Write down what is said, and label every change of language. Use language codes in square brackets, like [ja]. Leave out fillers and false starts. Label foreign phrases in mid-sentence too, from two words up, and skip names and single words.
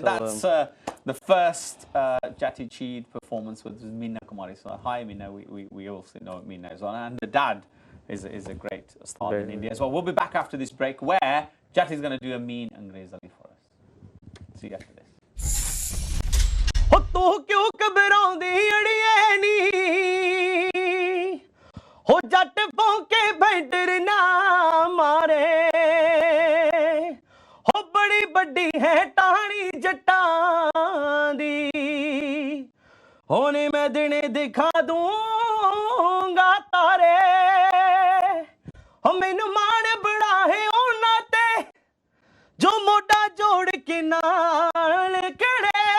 [en] So, that's the first Jati Cheed performance with Meena Kumari. So hi Meena, we also know Meena as well. And the dad is a great star in India as well. We'll be back after this break where Jati's going to do a mean Angrez Ali for us. See you after this. [pa] ਹੋ ਤੂੰ ਕਿਉਂ ਘਬਰਾਉਂਦੀ ਅੜੀਏ ਨੀ ਹੋ ਜੱਟ ਭੌਂਕੇ ਬੈਂਟਰ ਨਾ ਮਾਰੇ ਹੋ ਬੜੀ ਬੜੀ ਹੈ ਟਾਣੀ ਜੱਟਾਂ ਦੀ ਹੋਣੇ ਮੈਂ ਦਿਨੇ ਦਿਖਾ ਦੂੰਗਾ ਤਾਰੇ ਹੋ ਮੈਨੂੰ ਮਾਣ ਬੜਾ ਹੈ ਉਨ੍ਹਾਂ ਤੇ ਜੋ ਮੋਟਾ ਜੋੜ ਕੇ ਨਾਲ ਖੜ੍ਹੇ